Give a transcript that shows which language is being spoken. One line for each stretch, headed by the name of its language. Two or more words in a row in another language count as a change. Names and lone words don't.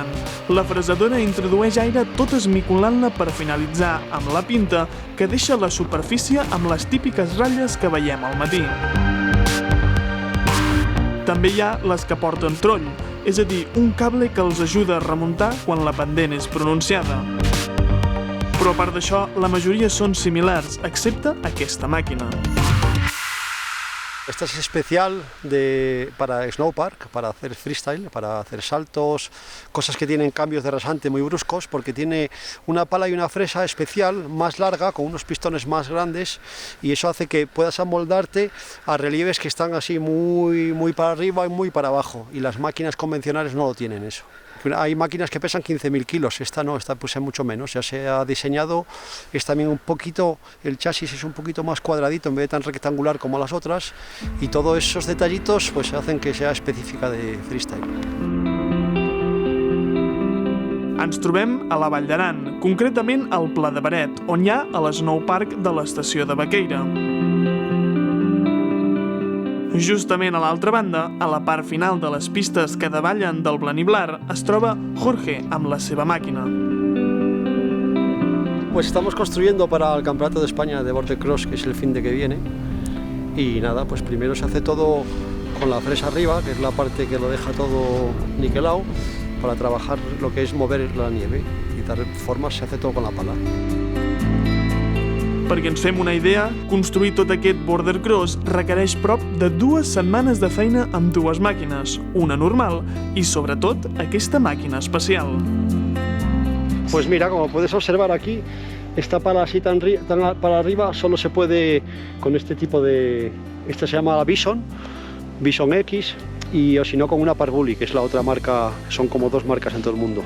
Catalan: La fresadora introdueix aire tot esmicolant-la per finalitzar amb la pinta que deixa la superfície amb les típiques ratlles que veiem al matí. També hi ha les que porten troll, és a dir, un cable que els ajuda a remuntar quan la pendent és pronunciada. Però a part d'això, la majoria són similars, excepte aquesta màquina.
Spanish: Esta es especial para snowpark, para hacer freestyle, para hacer saltos, cosas que tienen cambios de rasante muy bruscos, porque tiene una pala y una fresa especial, más larga, con unos pistones más grandes, y eso hace que puedas amoldarte a relieves que están así muy para arriba y muy para abajo, y las máquinas convencionales no lo tienen eso. Hay máquinas que pesan 15.000 kilos, esta no, esta pesa mucho menos. Ya se ha diseñado, es también un poquito, el chasis es un poquito más cuadradito en vez de tan rectangular como las otras, y todos esos detallitos pues hacen que sea específica de freestyle.
Catalan: Ens trobem a la Vall d'Aran, concretament al Pla de Beret, on hi ha l'Snowpark de l'estació de Baqueira. Justament a l'altra banda, a la part final de les pistes que davallen del Blaniblar, es troba Jorge amb la seva màquina.
Spanish: Pues estamos construyendo para el Campeonato de España de Border Cross, que es el fin de que viene. Y nada, pues primero se hace todo con la fresa arriba, que es la parte que lo deja todo niquelado, para trabajar lo que es mover la nieve. Y de forma se hace todo con la pala.
Catalan: Perquè ens fem una idea, construir tot aquest border cross requereix prop de 2 setmanes de feina amb 2 màquines, una normal i, sobretot, aquesta màquina especial.
Spanish: Pues mira, como puedes observar aquí, esta pala así tan para arriba solo se puede con este tipo de... Esta se llama Bison X, y o si no con una Parguli, que es la otra marca, son como 2 marcas en todo el mundo.